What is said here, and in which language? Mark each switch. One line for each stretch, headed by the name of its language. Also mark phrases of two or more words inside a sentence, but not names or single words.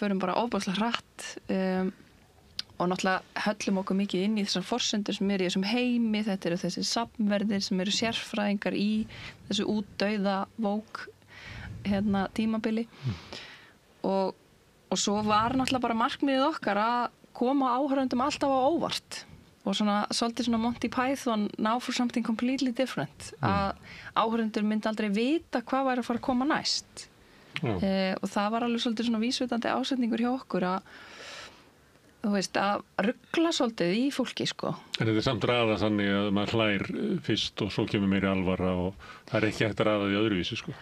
Icelandic: förum bara ofboðslega hratt og náttúrulega höllum okkur mikið inn í þessar forsendur sem eru í þessum heimi, þetta eru þessi safnverðir sem eru sérfræðingar í þessu útdauða vók tímabili og svo var náttúrulega bara markmiðið okkar að koma áhörfundum alltaf á óvart og svolítið svona Monty Python
English: now for something completely different
Icelandic: að áhörfundur myndi aldrei vita hvað væri að fara að koma næst og það var alveg svolítið svona vísvitandi ásetningur hjá okkur að þú veist, að ruggla svolítið í fólki, sko. En þetta er samt raða þannig að maður hlær fyrst og svo kemur meiri alvara og það er ekki hægt að raða því öðruvísi, sko.